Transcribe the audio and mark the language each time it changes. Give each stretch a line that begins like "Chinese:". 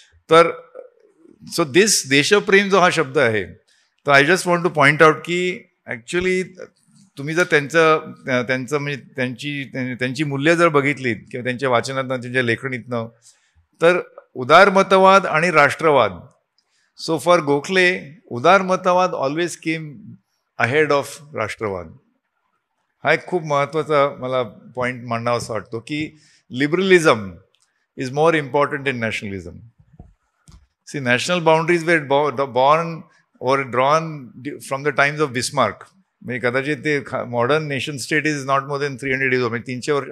Marathi: तर सो देशप्रेम जो हा शब्द आहे तर
English: I just want to point out
Marathi: की ॲक्च्युली तुम्ही जर त्यांचं म्हणजे त्यांची मूल्य जर बघितलीत किंवा त्यांच्या वाचनातनं त्यांच्या लेखणीतनं तर उदारमतवाद आणि राष्ट्रवाद.
English: So for Gokhale उदारमतवाद always came ahead of राष्ट्रवाद.
Marathi: हा एक खूप महत्त्वाचा मला पॉईंट मांडावा असं वाटतो की
English: Liberalism is more important in nationalism. See national boundaries were born or drawn from the times of Bismarck.
Marathi: म्हणजे कदाचित ते
English: modern nation state is not more than 300 years,
Marathi: म्हणजे 300 वर्ष.